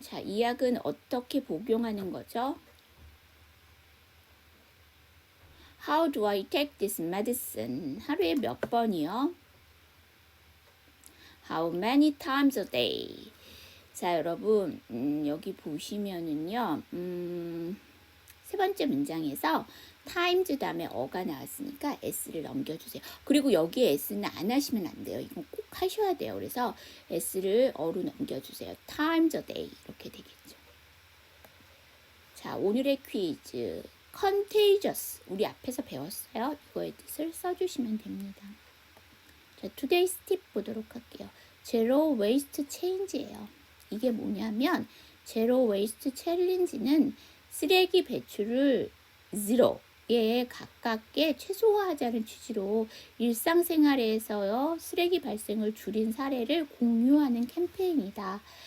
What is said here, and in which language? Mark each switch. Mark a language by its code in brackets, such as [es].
[ko] 자, 이 약은 어떻게 복용하는 거죠? [en] How do I take this medicine? [ko] 하루에 몇 번이요? [en] How many times a day? [ko] 자, 여러분, 여기 보시면은요, 세 번째 문장에서 times 다음에 어가 나왔으니까 s를 넘겨주세요. 그리고 여기에 s는 안 하시면 안 돼요. 이건 꼭 하셔야 돼요. 그래서 s를 어로 넘겨주세요. times a day 이렇게 되겠죠. 자, 오늘의 퀴즈 contagious, 우리 앞에서 배웠어요. 이거의 뜻을 써주시면 됩니다. 자, today's tip 보도록 할게요. 제로 웨이스트 체인지예요. 이게 뭐냐면 제로 웨이스트 챌린지는 쓰레기 배출을 제로에 가깝게 최소화하자는 취지로 일상생활에서요 쓰레기 발생을 줄인 사례를 공유하는 캠페인이다.